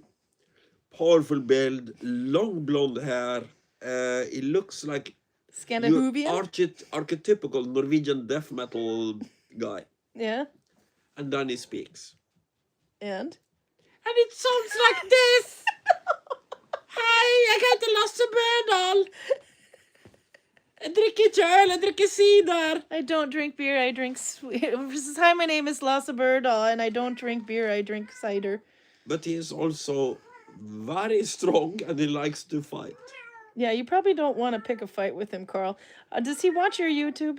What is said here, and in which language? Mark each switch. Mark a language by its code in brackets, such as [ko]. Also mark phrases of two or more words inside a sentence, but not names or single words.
[en] Powerful build, long blonde hair. He looks like Scandinavian? Archetypical Norwegian death metal guy. Yeah. And then he speaks. And it sounds like this. [no] Hei, jeg heter Lasse Børdal. Jeg drikker ikke øl, jeg drikker cider. [en] I don't drink beer, I drink Hi, my name is Lasse Børdal, and I don't drink beer, I drink cider. But he is also very strong and he likes to fight. Yeah, you probably don't want to pick a fight with him, Karl. Does he watch your YouTube?